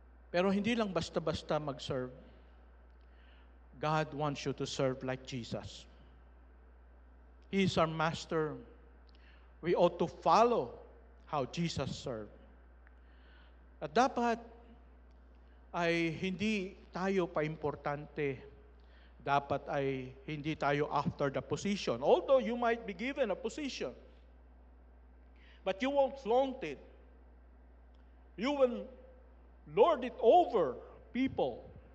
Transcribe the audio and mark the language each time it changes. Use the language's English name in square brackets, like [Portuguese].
[Filipino] Pero hindi lang basta-basta mag-serve. [English] God wants you to serve like Jesus. He is our master. We ought to follow how Jesus served. [Filipino] At dapat ay hindi tayo pa-importante. Dapat ay hindi tayo [English] after the position. Although you might be given a position, but you won't flaunt it. You will lord it over people.